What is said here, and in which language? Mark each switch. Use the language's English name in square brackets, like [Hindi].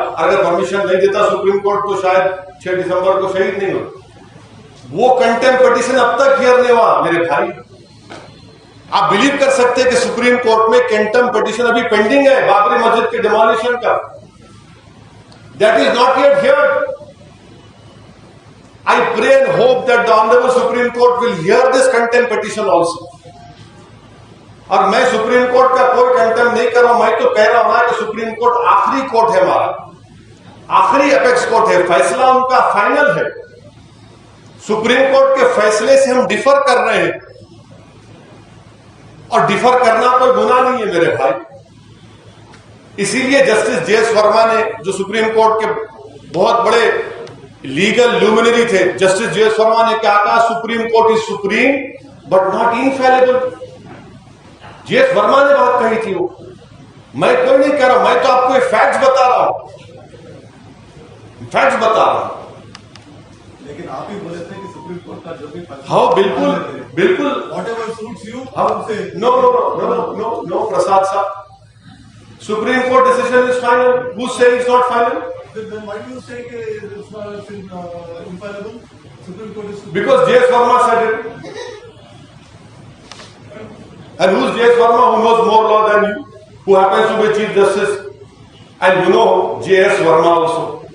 [Hindi] अगर परमिशन नहीं देता सुप्रीम कोर्ट तो शायद 6 दिसंबर को शहीद नहीं होता। वो कंटेम्प्ट पिटीशन अब तक हियर नहीं हुआ मेरे भाई। आप बिलीव कर सकते हैं कि सुप्रीम कोर्ट में कंटेम्प्ट पिटीशन अभी पेंडिंग है बाबरी मस्जिद के डिमोलिशन का। [English] That is not yet heard. I pray and hope that the Honorable Supreme Court will hear this contempt petition also. [Hindi] और मैं सुप्रीम कोर्ट का कोई कंटेम्प्ट नहीं कर रहा हूं, हूं, मैं तो कह रहा हूं ना कि सुप्रीम कोर्ट आखिरी कोर्ट है हमारा, आखिरी अपेक्स कोर्ट है, फैसला उनका फाइनल है। सुप्रीम कोर्ट के फैसले से हम डिफर कर रहे हैं, और डिफर करना कोई गुनाह नहीं है मेरे भाई। इसीलिए जस्टिस जे.एस. वर्मा ने, जो सुप्रीम कोर्ट के बहुत बड़े लीगल ल्यूमिनरी थे, जस्टिस जे.एस. वर्मा ने क्या कहा, [English] Supreme Court is supreme but not infallible. J S. [Hindi] Verma ने बात कही थी वो, मैं कोई नहीं कह रहा, मैं तो आपको फैक्ट्स बता रहा हूं, फैक्ट्स बता रहा हूं। लेकिन आप ही बोले थे कि सुप्रीम कोर्ट का जो भी हाँ बिल्कुल बिल्कुल, [English] Whatever suits you no no no no no no Prasad साहब, Supreme Court decision is final, who say is not final? then why do you say कि it's infallible? Supreme Court is Because J.S. Verma said it. And who's J.S. Verma, who knows more law than you, who happens to be Chief Justice, and you know J.S. Verma also.